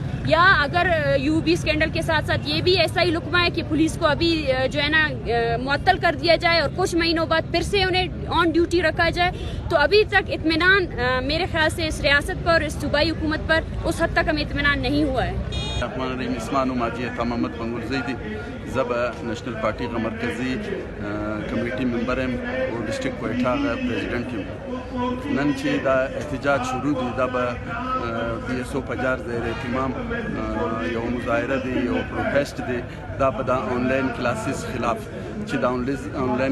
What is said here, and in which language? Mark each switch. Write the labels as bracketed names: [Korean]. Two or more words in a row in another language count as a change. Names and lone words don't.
[Urdu] یا اگر UB اسکینڈل کے ساتھ ساتھ یہ بھی ایسا ہی لقمہ ہے کہ پولیس کو ابھی جو ہے نا معطل کر دیا جائے اور کچھ مہینوں بعد پھر سے انہیں آن ڈیوٹی رکھا جائے، تو ابھی تک اطمینان میرے خیال سے اس ریاست پر، اس صوبائی حکومت پر اس حد تک ہمیں اطمینان نہیں ہوا ہے. [Arabic] الرحمن الرحیم. [Pashto] اسما نوم حاجي محمد بنگول زیدی. زه به نېشنل پارټي غ مرکزي کمیټي ممبر یم او ډسټرکټ کویټا غ پریزیډنټ یم. نن چې دا احتجاج شروع دی دا به BSO په جار زیر اهتمام یو مظاهره دی، یو پروټیسټ دی، دا به د [English] online classes [Pashto] خلاف چې دا آنلاین